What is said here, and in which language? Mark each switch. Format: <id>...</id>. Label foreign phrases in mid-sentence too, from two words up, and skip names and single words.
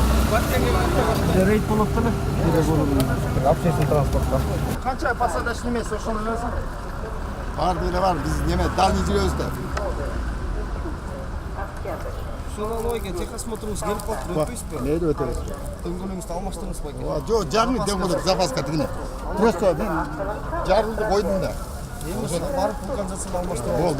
<kk>Рейд болып тұр.</kk> <ru>Общественный транспортта.</ru> <kk>Қанша посадочный емес, ошоны берсең?</kk> <ky>Бар деле бар, биз неме дальний жүрөбүз да. Ушул техосмотрубуз келип калды, өтпөйсүзбү? Мейли өтөбүз. Дөңгөлөгүңүздү алмаштырыңыз байке. Жок, жарым дөңгөлөк запаска тигине. Просто мен жарылды койдум да. Барып канчасын алмаштырып.</ky>